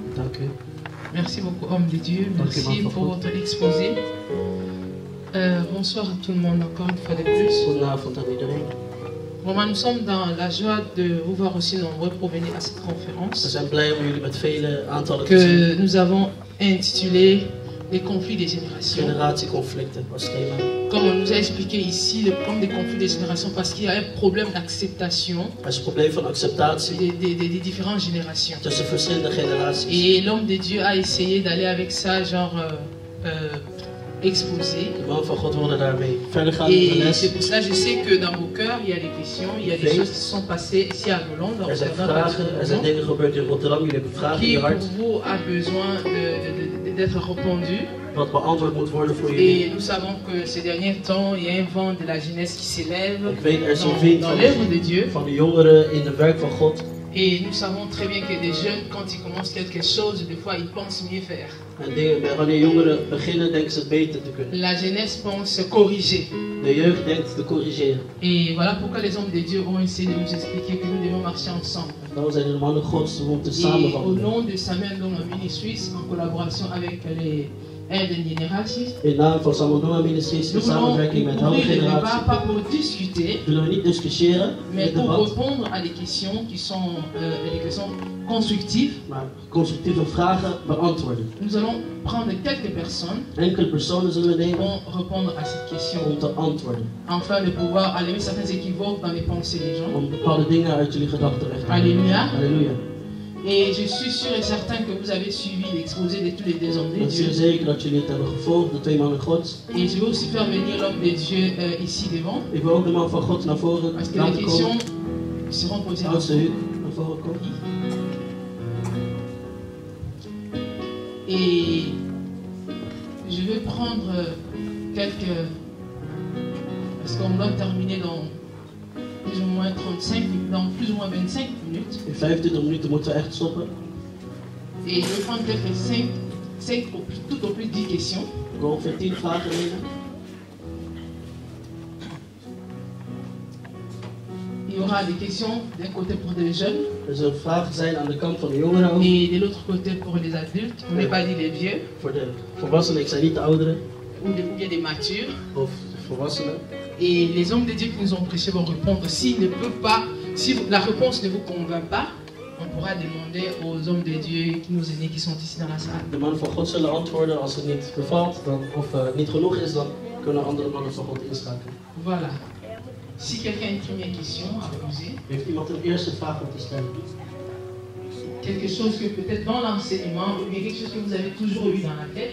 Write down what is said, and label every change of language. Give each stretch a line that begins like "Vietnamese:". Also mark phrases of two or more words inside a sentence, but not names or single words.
French: Merci beaucoup, homme de Dieu. Merci pour votre exposé. Bonsoir à tout le monde, encore une fois de plus.
Dutch: Goedenavond aan iedereen.
French: Vraiment, nous sommes dans la joie de vous voir aussi nombreux pour venir à cette conférence.
Dutch: We zijn blij om jullie met vele aantallen te zien.
French: Que nous avons intitulé les conflits des générations.
Dutch: Generatieconflicten was thema.
French: Comme on nous a expliqué ici, le problème des conflits des générations, parce qu'il y a un problème d'acceptation
Dutch: Er is een probleem van acceptatie
French: des différentes générations.
Dutch: tussen verschillende generaties.
French: Et l'homme de Dieu a essayé d'aller avec ça, genre exposé.
Dutch: De man van God wilde daarmee verder gaan met de
French: Et les. c'est pour cela que je sais que dans vos cœurs, il y a des questions, il y a des choses qui se sont passées ici à Londres.
Dutch: Er zijn vragen, er zijn dingen gebeurd in Rotterdam. Jullie hebben vragen in
French: Qui je pour
Dutch: hart.
French: vous a besoin d'être répondu.
Dutch: Wat beantwoord moet worden voor jullie.
French: Et nous savons que ces derniers temps, il y a un vent de la jeunesse qui s'élève
Dutch: Ik weet, er is een wind
French: dans l'œuvre de Dieu.
Dutch: van de jongeren in het werk van God.
French: Et nous savons très bien que des jeunes, quand ils commencent quelque chose, des fois ils pensent mieux faire.
Dutch: En wanneer jongeren beginnen, denken ze het beter te kunnen.
French: La jeunesse pense corriger.
Dutch: De jeugd denkt te corrigeren.
French: Et voilà pourquoi les hommes de Dieu ont essayé de nous expliquer que nous devons marcher ensemble.
Dutch: Dan zijn de mannen Gods om te
French: Et au
Dutch: samenwandelen.
French: nom de Samuel Ndonga Ministries, en collaboration avec les aides génératies,
Dutch: In naam van Samandoma Ministries in
French: nous voulons
Dutch: samenwerking met de
French: ouvrir le débat,
Dutch: generatie.
French: pas pour discuter,
Dutch: Willen we niet discussiëren,
French: mais
Dutch: het
French: pour
Dutch: debat,
French: répondre à des questions qui sont des questions constructives.
Dutch: maar constructieve vragen beantwoorden.
French: Nous allons prendre quelques personnes
Dutch: Enkele personen zullen we
French: qui
Dutch: nemen
French: vont répondre à cette question,
Dutch: om te antwoorden.
French: afin de pouvoir alléger certains équivoques dans les pensées des gens.
Dutch: Om bepaalde dingen uit jullie gedachten weg te halen.
French: Alléluia.
Dutch: Halleluja.
French: Et je suis sûr et certain que vous avez suivi l'exposé de tous les deux hommes de
Dutch: Ik ben zeer
French: Dieu.
Dutch: zeker dat jullie het hebben gevolgd, de twee mannen Gods.
French: Et je vais aussi faire venir l'homme de Dieu ici devant,
Dutch: Ik wil ook de man van God naar voren
French: parce que les
Dutch: laten
French: questions
Dutch: komen.
French: seront posées à
Dutch: Oudste
French: vous.
Dutch: Huuk naar voren komen.
French: Et je vais prendre quelques... Parce qu'on doit terminer dans plus ou moins 35, dans plus ou moins 25 minutes.
Dutch: In 25 minuten moeten we echt stoppen.
French: Et je vais prendre quelques 5 tout au plus 10 questions.
Dutch: Ik wil ongeveer 10 vragen nemen.
French: Il y aura des questions d'un côté pour les jeunes
Dutch: Er zullen vragen zijn aan de kant van de jongeren ook.
French: et de l'autre côté pour les adultes. On n'est pas dit les vieux
Dutch: Voor de volwassenen, ik zei niet de ouderen
French: ou bien des matures.
Dutch: of de volwassenen.
French: Et les hommes de Dieu qui nous ont prêché vont répondre. S'ils ne peuvent pas, si la réponse ne vous convainc pas, on pourra demander aux hommes de Dieu qui nous aînés qui sont ici dans la salle.
Dutch: De mannen van God zullen antwoorden. Als het niet bevalt dan, of niet genoeg is, dan kunnen andere mannen van God inschakelen.
French: Voilà. Si quelqu'un a une première question à poser,
Dutch: Heeft iemand een eerste vraag om te stellen?
French: quelque chose que peut-être dans l'enseignement, ou bien quelque chose que vous avez toujours eu dans la tête,